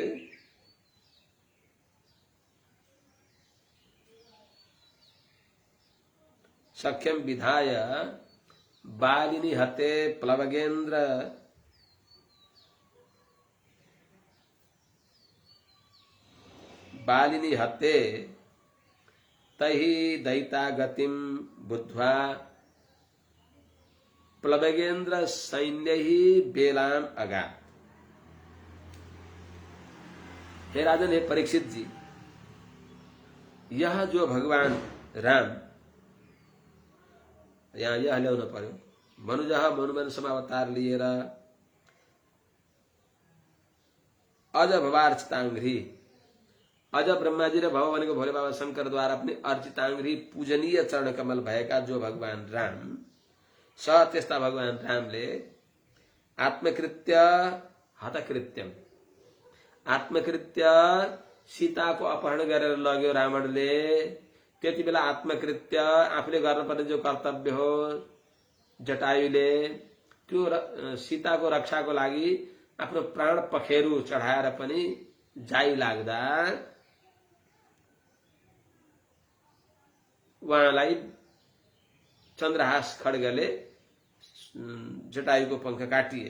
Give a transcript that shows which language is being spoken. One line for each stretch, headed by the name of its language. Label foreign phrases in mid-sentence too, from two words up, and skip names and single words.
Sanskrit: सख्यम विधाय बालिनी हते प्लवगेन्द्र बालिनी हते तहि दयिता गतिम बुद्ध्वा प्लवगेन्द्र सैन्य ही बेलाम अगा।
Hindi: हे राजन, हे परीक्षित जी, यह जो भगवान राम यहाँ यह
Nepali: ल्याउन पर्यो। मनुजः मनुवंशमा अवतार लिएर
Sanskrit: अज भवार्चिताङ्घ्रि,
Nepali: अज ब्रह्माजी र भव भनेको भोले बाबा शङ्करद्वारा पनि अर्चिताङ्घ्रि पूजनीय चरण कमल भएका जो भगवान राम स, त्यस्ता भगवान रामले
Sanskrit: आत्मकृत्य हतकृत्यम,
Nepali: आत्मकृत्य सीताको अपहरण गरेर लग्यो रावणले। त्यति बेला आत्मकृत्य आफूले गर्नुपर्ने जो कर्तव्य हो जटायुले, त्यो सीताको रक्षाको लागि आफ्नो प्राण पखेरु चढाएर पनि जाइ लाग्दा उहाँलाई चन्द्रहास खड्गले जटायुको पंख काटिए।